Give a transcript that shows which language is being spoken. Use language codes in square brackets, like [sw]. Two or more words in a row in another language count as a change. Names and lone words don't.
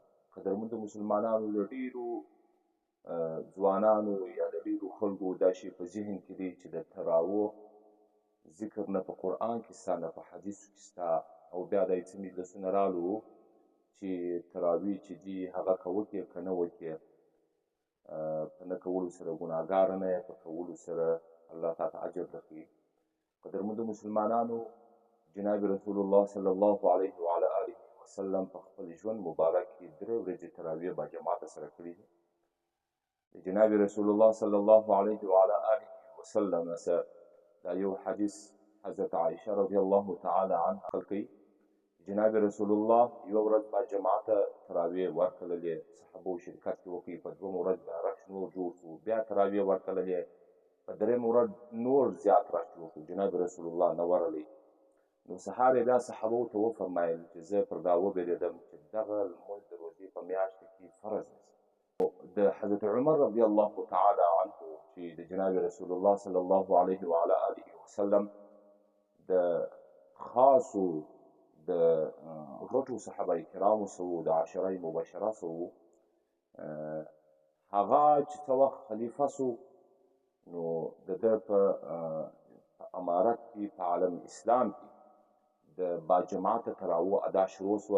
[ps] قدرمندو مسلمانانو، د ډېرو ځوانانو یا د ډېرو خلکو دا شی په ذهن کې دی چې د تراوو ذکر نه په قرآن کې ستا نه په حدیثو کې ستا، او بیا دا څه مجلسونه رالو چې تراوی چې دي هغه که وکړې که نه وکړې، په نه کولو سره ګناهګاره نه یې، په کولو سره الله تعالی ته اجر درکوي. قدرمندو مسلمانانو، جناب رسول الله [ar] صلی الله علیه وعلى آله وسلم [ps] په خپل ژوند مبارک کې 3 ورځې تراویح با جماعت سره کړي دي. د جناب رسول الله [ar] صلی الله علیه وعلى آله وسلم [ps] سره دا یو حدیث حضرت عائشه [ar] رضی الله تعالی عنها [ps] کوي. جناب رسول الله یو ورځ با جماعت تراویح ورکړلې، صحابو شرکت کې وکړي. په 2 ورځ به رش نور جوړ شو، بیا تراویح ورکړلې. په 3 ورځ نور زیات رش وکړو، جناب رسول الله نه ورغلی. نو سهار یې بیا صحابو ته وفرمایل چې زه پر دا وبېرېدم چې دغه لمونځ د روژې په میاشت کې فرض دی. د حضرت عمر [ar] رضی الله تعالی عنه [ps] چې د جناب رسول الله [ar] صلی الله علیه وعلى آله وسلم [ps] د خاصو د غټو صحابه کرامو سو د عشره مبشره سو، هغه چې څه وخت خلیفه سو، نو د ده په امارت کې په عالم اسلام کې د باجماعت تراوو ادا شروع سوه.